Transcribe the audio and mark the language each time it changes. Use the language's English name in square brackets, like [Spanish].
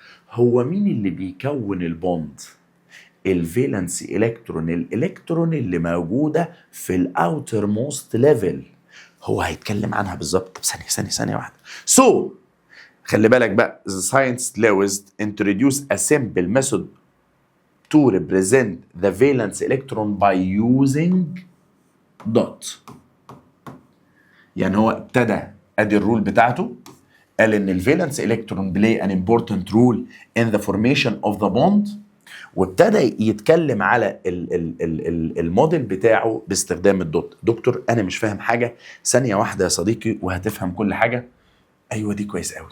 [Arabic] هو مين اللي بيكون البوند؟ الفالنسي الكترون، الالكترون اللي موجوده في الاوتر موست ليفل. هو هيتكلم عنها بالظبط. طب ثانيه واحده. خلي بالك بقى، [English] the scientist Lewis introduced a simple method to represent the valence electron by using dot. [Arabic] يعني هو ابتدى، ادي الرول بتاعته، قال ان الفالنس الكترون [English] play an important role in the formation of the bond، [Arabic] وابتدى يتكلم على الموديل بتاعه باستخدام الدوت. دكتور انا مش فاهم حاجه. ثانيه واحده يا صديقي وهتفهم كل حاجه. ايوه دي كويس قوي.